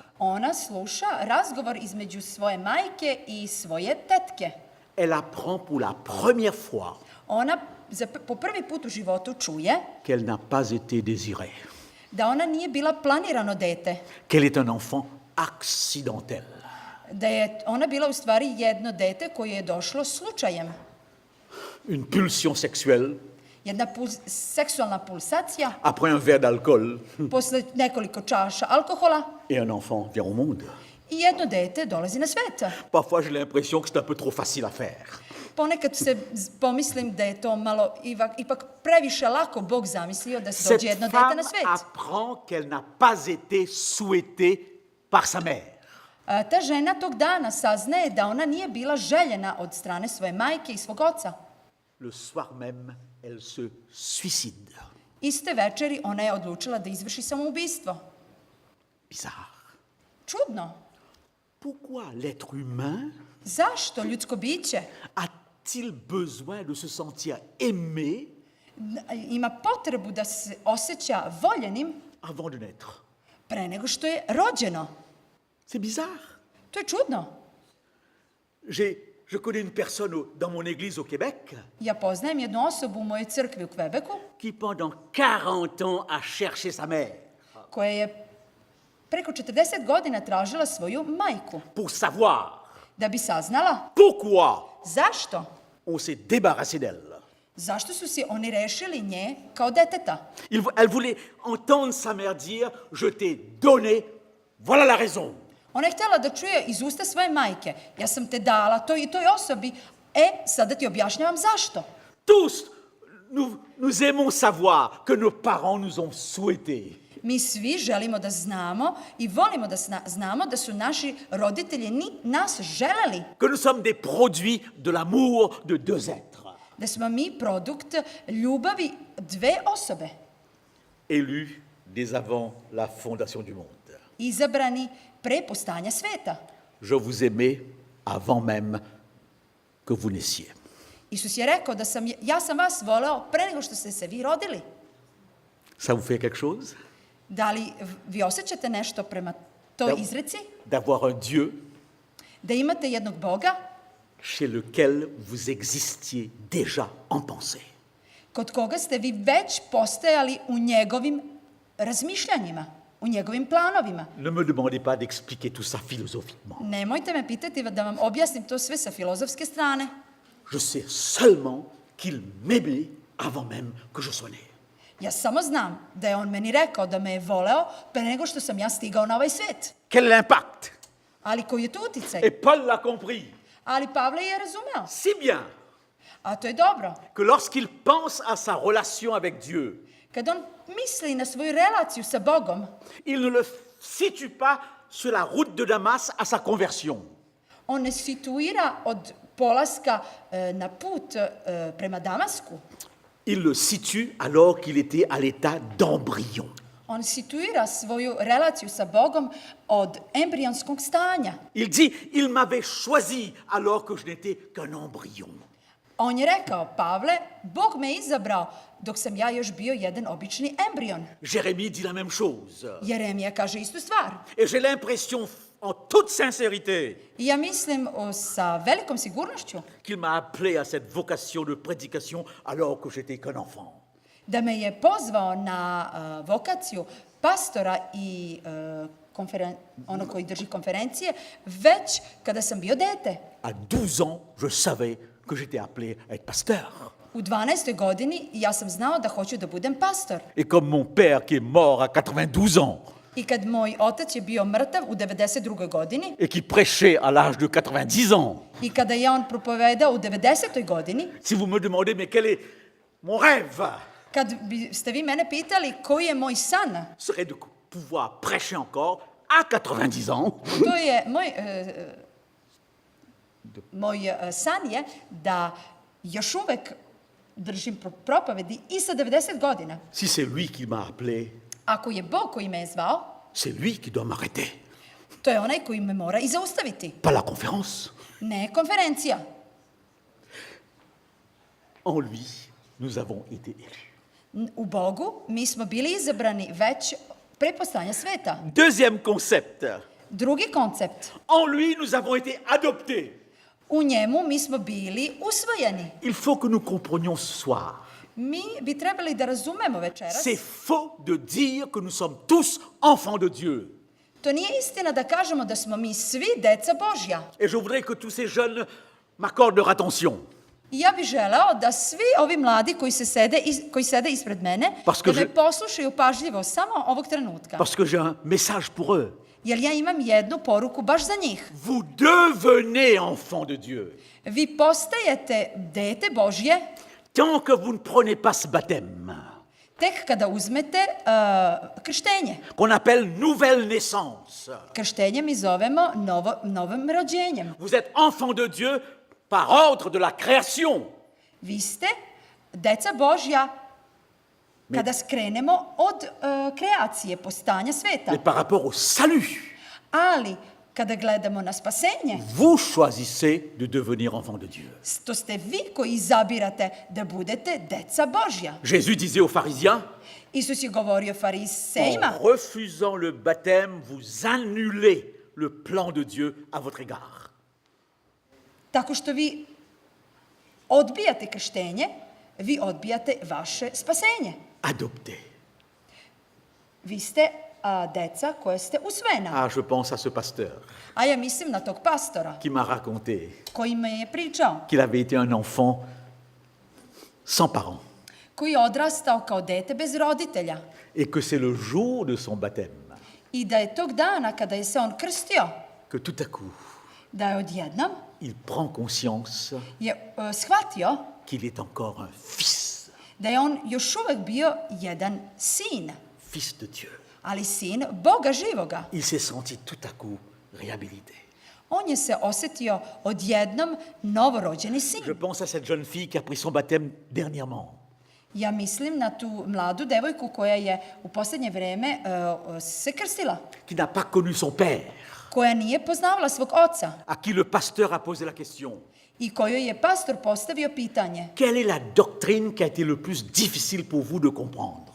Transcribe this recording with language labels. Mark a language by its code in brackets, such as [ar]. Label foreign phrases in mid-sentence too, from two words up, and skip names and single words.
[sr] Ona sluša razgovor između svoje majke i svoje tetke. [fr] Elle apprend pour la première fois [sr] Ona po prvi put u životu čuje [fr] qu'elle n'a pas été désirée, [sr] da ona nije bila planirano dete, [fr] qu'elle est un enfant accidentel. [sr] da je ona bila u stvari jedno dete koje je došlo slučajem. [fr] Une pulsion sexuelle [sr] Jedna seksualna pulsacija [fr] après un verre d'alcool [sr] posle nekoliko čaša alkohola [fr] et un enfant vient au monde. [sr] i jedno dete dolazi na svet. [fr] Parfois, j'ai l'impression que c'est un peu trop facile à faire. [sr] Ponekad se pomislim da je to malo ipak previše lako Bog zamislio da se [fr] Cette [sr] dođe jedno dete [fr] femme [sr] na svet. [fr] apprend qu'elle n'a pas été souhaitée par sa mère. [sr] Ta žena tog dana saznaje da ona nije bila željena od strane svoje majke i svog oca. [fr] Le soir même, elle se suicide. [sr] Iste večeri ona je odlučila da izvrši samoubistvo. [fr] Bizarre. [sr] Čudno. [fr] Pourquoi l'être humain [sr] Zašto ljudsko biće [fr] a-t-il besoin de se sentir aimé [sr] ima potrebu da se osjeća voljenim [fr] avant de naître? [sr] pre nego što je rođeno? [fr] C'est bizarre. [sr] To je čudno. [fr] Je connais une personne dans mon église au Québec [sr] Ja poznajem jednu osobu u mojoj crkvi u Kvebeku [fr] qui pendant 40 ans a cherché sa mère [sr] koja je preko 40 godina tražila svoju majku [fr] pour savoir [sr] da bi saznala [fr] pourquoi [sr] zašto. [fr] on s'est débarrassé d'elle. [sr] Zašto su si oni rešili nje kao deteta? [fr] Elle voulait entendre sa mère dire « Je t'ai donné, voilà la raison ». [sr] Ona je htjela da čuje iz usta svoje majke. Ja sam te dala toj i toj osobi. Sada ti objašnjavam zašto. [fr] Tous, nous aimons savoir que nos parents nous ont souhaité. [sr] Mi svi želimo da znamo i volimo da znamo da su naši roditelji nas želeli. [fr] Que nous sommes des produits de l'amour de deux êtres. [sr] Da smo mi produkt ljubavi dve osobe. [fr] Élus dès avant la fondation du monde. [sr] Izabrani pre postanja sveta. [fr] Je vous aimais avant même que vous naissiez. [sr] Isus je rekao da ja sam vas voleo pre nego što ste se vi rodili. [fr] Ça vous fait quelque chose? [sr] Da li vi osjećate nešto prema toj izreci? [fr] D'avoir un Dieu [sr] Da imate jednog Boga [fr] chez lequel vous existiez déjà en pensée. [sr] kod koga ste vi već postojali u njegovim razmišljanjima, u njegovim planovima. [fr] Ne me demandez pas d'expliquer tout ça philosophiquement. [sr] Nemojte me pitati da vam objasnim to sve sa filozofske strane. [fr] Je sais seulement qu'il m'aimait avant même que je sois né. [sr] Ja samo znam da je on meni rekao da me je voleo pre nego što sam ja stigao na ovaj svet. [fr] Quel est l'impact? [sr] Ali koji je to uticaj? [fr] Et Paul l'a compris [sr] Ali Pavle je razumeo. [fr] si bien [sr] A to je dobro. [fr] que lorsqu'il pense à sa relation avec Dieu, [sr] Kad on misli na svoju relaciju sa Bogom, [fr] il ne le situe pas sur la route de Damas à sa conversion. [sr] on ne situira od polaska na put prema Damasku. [fr] Il le situe alors qu'il était à l'état d'embryon. [sr] On situira svoju relaciju sa Bogom od embrionskog stanja. [fr] Il dit, il m'avait choisi alors que je n'étais qu'un embryon. [sr] On je rekao, Pavle, Bog me izabrao dok sam ja još bio jedan obični embrion. [fr] Jérémie dit la même chose. [sr] Jeremija kaže istu stvar. [fr] Et j'ai l'impression, en toute sincérité, [sr] I ja mislim sa velikom sigurnošću [fr] qu'il m'a appelé à cette vocation de prédication alors que j'étais qu'un enfant. [sr] da me je pozvao na vokaciju pastora i ono koji drži konferencije već kada sam bio dete. [fr] À 12 ans, je savais que j'étais appelé à être pasteur. [sr] U 12. godini ja sam znao da hoću da budem pastor. [fr] Et comme mon père qui est mort à 92 ans [sr] I kad moj otac je bio mrtav u 92. godini [fr] et qui prêchait à l'âge de 90 ans, [sr] i kada je on propovedao u 90. godini, [fr] si vous me demandez, mais quel est mon rêve, [sr] kad biste vi mene pitali koji je moj san, [fr] serait de pouvoir prêcher encore à 90 ans. [sr] to je moj san je da još uvek držim propovedi i sa 90 godina. [fr] Si c'est lui qui m'a appelé, [sr] Ako je Bog koji me je zvao, [fr] c'est lui qui doit m'arrêter, [sr] to je onaj koji me mora i zaustaviti. [fr] pas la conférence. [sr] Ne konferencija. [fr] En lui, nous avons été élus. [sr] U Bogu mi smo bili izabrani već pre postojanja sveta. [fr] Deuxième concept, [sr] Drugi koncept. [fr] en lui, nous avons été adoptés. [sr] U njemu mi smo bili usvojeni. [fr] Il faut que nous comprenions ce soir. [sr] Mi bi trebali da razumemo večeras. [fr] C'est faux de dire que nous sommes tous enfants de Dieu. [sr] To nije istina da kažemo da smo mi svi deca Božja. [fr] Et je voudrais que tous ces jeunes m'accordent leur attention. [sr] I ja bih želeo da svi ovi mladi koji sede ispred mene, da me poslušaju pažljivo samo ovog trenutka. [fr] Parce que j'ai un message pour eux. [sr] Jer ja imam jednu poruku baš za njih. [fr] Vous devenez enfants de Dieu. [sr] Vi postajete dete Božje [fr] Tant que vous ne prenez pas ce baptême. [sr] tek kada uzmete krštenje. [fr] qu'on appelle nouvelle naissance. [sr] Krštenje mi zovemo novim rođenjem. [fr] Vous êtes enfants de Dieu par ordre de la création. [sr] Vi ste deca Božja kada skrenemo od kreacije, postanja sveta. [fr] Mais par rapport au salut, [sr] Ali kada gledamo na spasenje, [fr] vous choisissez de devenir enfants de Dieu. [sr] to ste vi koji izabirate da budete deca Božja. [fr] Jésus disait aux pharisiens, [sr] Isus je govorio farisejima, [fr] en refusant le baptême, vous annulez le plan de Dieu à votre égard. [sr] tako što vi odbijate krštenje, vi odbijate vaše spasenje. [fr] Adopté. [sr] Vi ste deca koje ste usvojena. [fr] Ah, je pense à ce pasteur [sr] A ja mislim na tog pastora [fr] qui m'a raconté [sr] koji me je pričao, [fr] qu'il avait été un enfant sans parents [sr] koji je odrastao kao dete bez roditelja [fr] et que c'est le jour de son baptême [sr] i da je tog dana kada je se on krstio, [fr] que tout à coup, [sr] da je odjednom [fr] il prend conscience [sr] je shvatio [fr] qu'il est encore un fils, [sr] da je on još uvek bio jedan sin, [fr] fils de Dieu. [sr] ali sin Boga živoga. [fr] Il s'est senti tout à coup réhabilité. [sr] On je se osetio odjednom novorođeni sin. [fr] Je pense à cette jeune fille qui a pris son baptême dernièrement. [sr] Ja mislim na tu mladu devojku koja je u posljednje vreme se krstila, [fr] Qui n'a pas connu son père, [sr] koja nije poznavala svog oca [fr] à qui le pasteur a posé la question. [sr] i kojoj je pastor postavio pitanje: [fr] Quelle est la doctrine qui a été le plus difficile pour vous de comprendre?